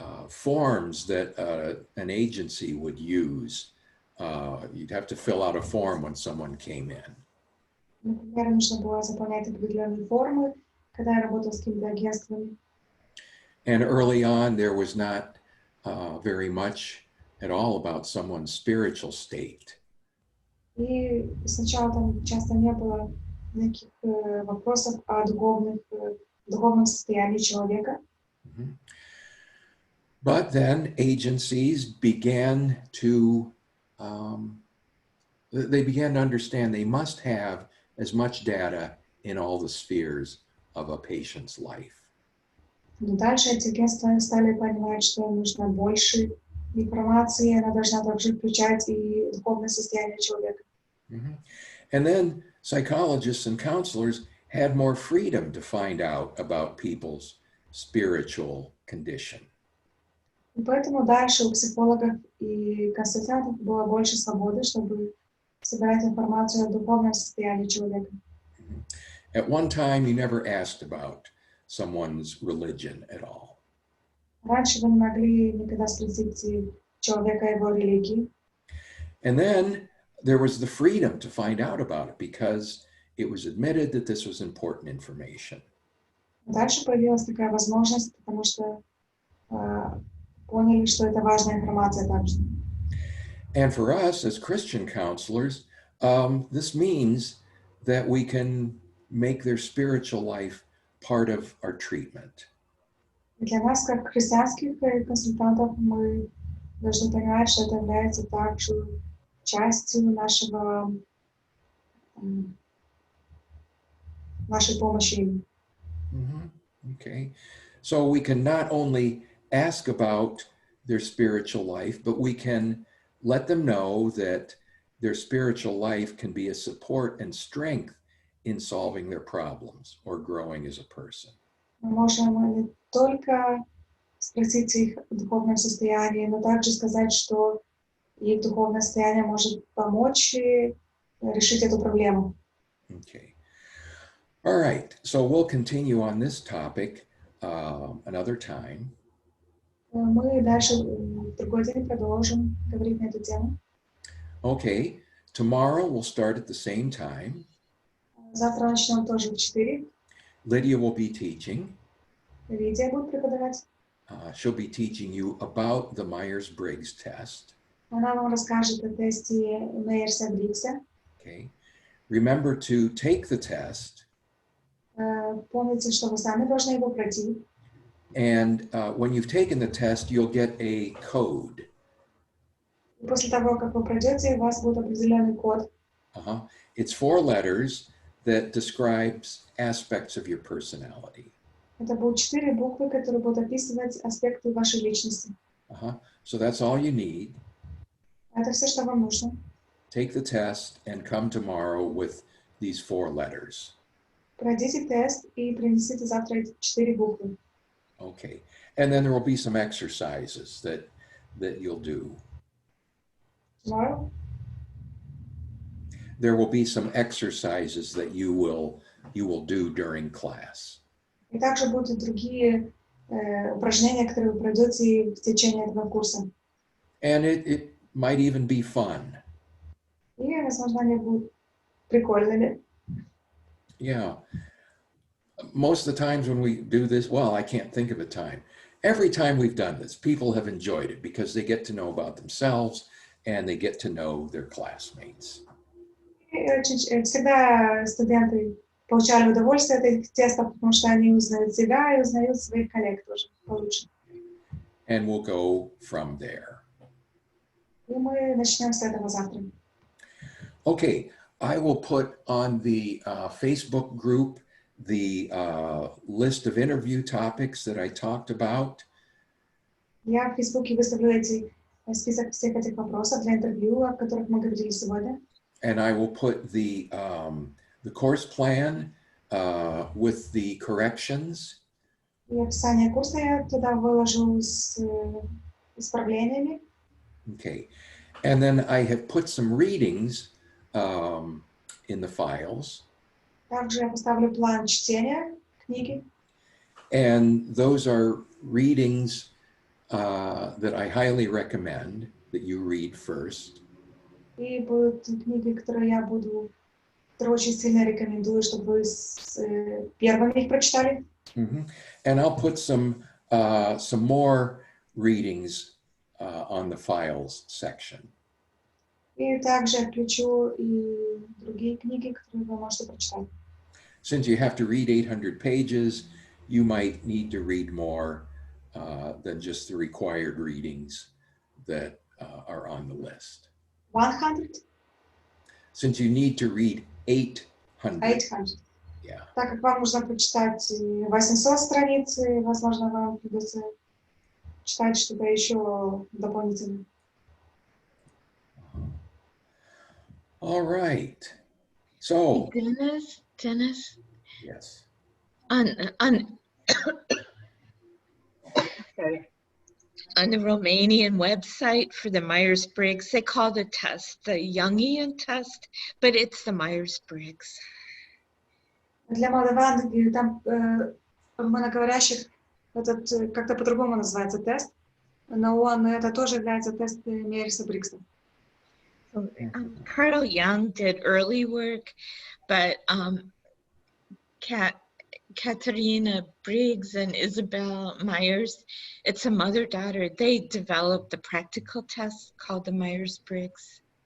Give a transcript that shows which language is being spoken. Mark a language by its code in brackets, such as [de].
[en] Forms that an agency would use. You'd have to fill out a form when someone came in. [ru] Например, нужно было заполнять определенные формы, когда я работала с какими-то агентствами. [en] And early on, there was not very much at all about someone's spiritual state. [ru] И сначала там часто не было никаких вопросов о духовном состоянии человека. [en] But then agencies began to, they began to understand they must have as much data in all the spheres of a patient's life. [ru] Но дальше эти агентства стали понимать, что им нужно больше информации, она должна также включать и духовное состояние человека. [en] And then psychologists and counselors had more freedom to find out about people's spiritual condition. [ru] И поэтому дальше у психологов и консультантов было больше свободы, чтобы собирать информацию о духовном состоянии человека. [en] At one time, you never asked about someone's religion at all. [ru] Раньше вы не могли никогда спросить человека о его религии. [en] And then there was the freedom to find out about it because it was admitted that this was important information. [ru] Дальше появилась такая возможность, потому что поняли, что это важная информация также. [en] And for us as Christian counselors, this means that we can make their spiritual life part of our treatment. [ru] Для нас, как христианских консультантов, мы должны понимать, что это является также частью нашей помощи им. [en] Okay. So we can not only ask about their spiritual life, but we can let them know that their spiritual life can be a support and strength in solving their problems or growing as a person. [ru] Мы можем не только спросить их духовном состоянии, но также сказать, что их духовное состояние может помочь решить эту проблему. [en] Okay. All right. So we'll continue on this topic another time. [ru] Мы дальше в другой день продолжим говорить на эту тему. [en] Okay. Tomorrow we'll start at the same time. [ru] Завтра начнем тоже в 4. [en] Lydia will be teaching. [ru] Лидия будет преподавать. [en] She'll be teaching you about the Myers-Briggs test. [ru] Она вам расскажет о тесте Мейерса-Бриггса. [en] Okay. Remember to take the test. [ru] Помните, что вы сами должны его пройти. [en] And when you've taken the test, you'll get a code. [ru] И после того, как вы пройдете, у вас будет определенный код. [en] It's 4 letters that describes aspects of your personality. [ru] Это будут 4 буквы, которые будут описывать аспекты вашей личности. [en] So that's all you need. [ru] Это все, что вам нужно. [en] Take the test and come tomorrow with these 4 letters. [ru] Пройдите тест и принесите завтра эти 4 буквы. [en] Okay. And then there will be some exercises that you'll do. Tomorrow? There will be some exercises that you will do during class. [ru] И также будут другие упражнения, которые вы пройдете в течение этого курса. [en] And it might even be fun. [ru] И, возможно, они будут прикольными. [en] Yeah. Most of the times when we do this, well, I can't think of a time. Every time we've done this, people have enjoyed it because they get to know about themselves and they get to know their classmates. [ru] И всегда студенты получали удовольствие от этих тестов, потому что они узнают себя и узнают своих коллег тоже получше. [en] And we'll go from there. [ru] И мы начнем с этого завтра. [en] Okay, I will put on the Facebook group the list of interview topics that I talked about. [ru] Я в Фейсбуке выставлю список всех этих вопросов для интервью, о которых мы говорили сегодня. [en] And I will put the course plan with the corrections. [ru] И описание курса я туда выложу с исправлениями. [en] Okay, and then I have put some readings in the files. [ru] Также я поставлю план чтения книги. [en] And those are readings that I highly recommend that you read first. [ru] И будут книги, которые очень сильно рекомендую, чтобы вы первыми их прочитали. [en] And I'll put some more readings on the files section. [ru] И также включу и другие книги, которые вы можете прочитать. [en] Since you have to read 800 pages, you might need to read more than just the required readings that are on the list. 100? Since you need to read 800. 800. Yeah. [ru] Так как вам нужно прочитать 800 страниц, возможно, вам придется читать что-то еще дополнительно. [en] All right. So. Dennis. Yes. On the Romanian website for the Myers-Briggs, they call the test the Jungian test, but it's the Myers-Briggs. [ru] Для молдаван, там румыноговорящих этот как-то по-другому называется тест, но это тоже является тест Мейерса-Бриггса. [en] Carl Jung did early work, but Katerina Briggs and Isabel Myers. It's a mother-daughter. They developed the practical test called the Myers-Briggs.